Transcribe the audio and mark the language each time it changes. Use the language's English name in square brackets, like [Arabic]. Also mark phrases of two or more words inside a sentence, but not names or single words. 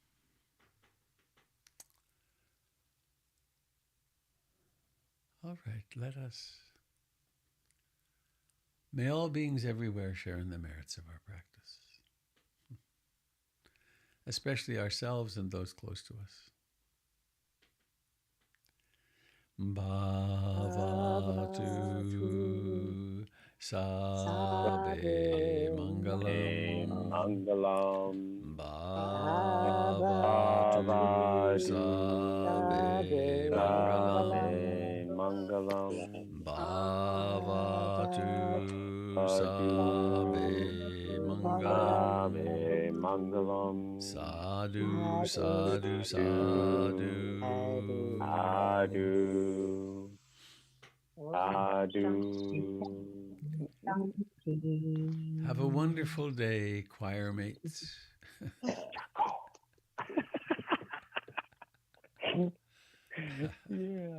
[English] All right, may all beings everywhere share in the merits of our practice, especially ourselves and those close to us. [Pali] Bhavatu Sabe Mangalam. Mangalam. Bhavatu Sabe Mangalam. Bhavatu Sabe Mangalam. Sadhu, sadhu, sadhu. [English] Have a wonderful day, choir mates. Yeah.